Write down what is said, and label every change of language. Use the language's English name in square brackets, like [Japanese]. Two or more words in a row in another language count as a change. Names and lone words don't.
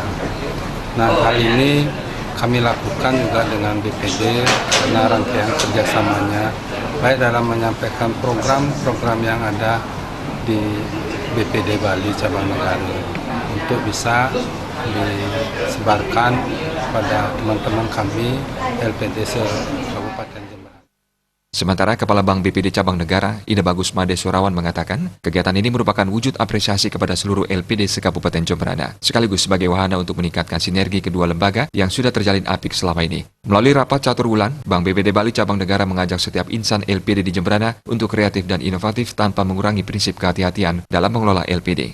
[Indonesian] Nah, hal ini kami lakukan juga dengan BPD karena rangkaian kerjasamanya baik dalam menyampaikan program-program yang ada di BPD Bali Cabang Negara untuk bisa disebarkan pada teman-teman kami LPD se-Kabupaten Jembrana. Sementara Kepala Bank BPD Cabang Negara, Ida Bagus Made Surawan mengatakan, kegiatan ini merupakan wujud apresiasi kepada seluruh LPD se-Kabupaten Jembrana, sekaligus sebagai wahana untuk meningkatkan sinergi kedua lembaga yang sudah terjalin apik selama ini. Melalui rapat catur wulan, Bank BPD Bali Cabang Negara mengajak setiap insan LPD di Jembrana untuk kreatif dan inovatif tanpa mengurangi prinsip kehati-hatian dalam mengelola LPD.